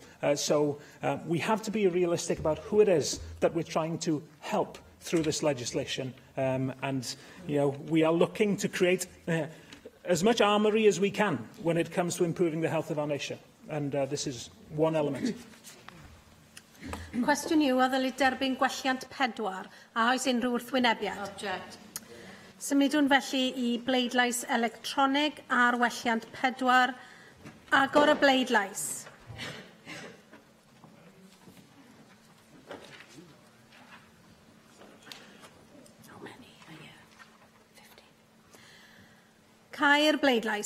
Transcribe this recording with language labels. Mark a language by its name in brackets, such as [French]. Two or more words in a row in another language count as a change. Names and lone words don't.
[English] So we have to be realistic about who it is that we're trying to help through this legislation. And we are looking to create as much armoury as we can when it comes to improving the health of our nation. And this is one element. [Welsh] Cwestiwn yw, a ddylid derbyn gwelliant 4 a oes unrhyw wrthwynebiad? [English] Object. [Welsh] Symudwn felly i bleidlais electronig ar welliant 4. Agor y bleidlais. Caer bleidlais.